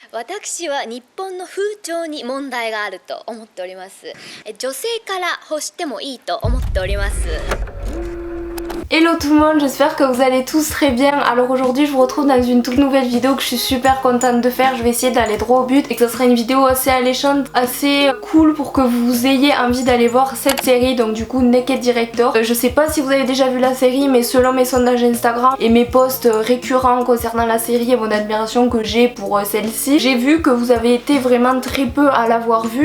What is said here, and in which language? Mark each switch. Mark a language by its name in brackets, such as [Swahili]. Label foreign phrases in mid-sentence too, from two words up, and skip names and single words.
[Japanese] 私は日本の風潮に問題があると思っております。女性から欲してもいいと思っております。 [French] Hello tout le monde, j'espère que vous allez tous très bien. Alors aujourd'hui je vous retrouve dans une toute nouvelle vidéo que je suis super contente de faire. Je vais essayer d'aller droit au but et que ce sera une vidéo assez alléchante, assez cool pour que vous ayez envie d'aller voir cette série. Donc du coup Naked Director. Je sais pas si vous avez déjà vu la série, mais selon mes sondages Instagram et mes posts récurrents concernant la série et mon admiration que j'ai pour celle-ci, j'ai vu que vous avez été vraiment très peu à l'avoir vue.